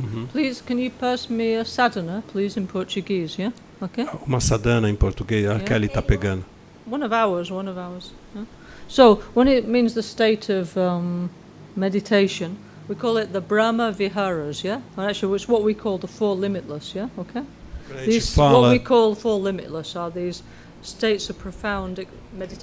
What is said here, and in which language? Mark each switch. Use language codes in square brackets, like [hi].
[en] Please, can you pass me a sadhana, please, in Portuguese, yeah? Okay. [pt] Uma sadhana em português, a Kelly está pegando. [en] One of ours. Yeah? So, when it means the state of meditation, we call it the Brahma Viharas, yeah? And actually, it's what we call the Four Limitless, yeah? Okay? These, what we call Four Limitless are these states of profound meditation.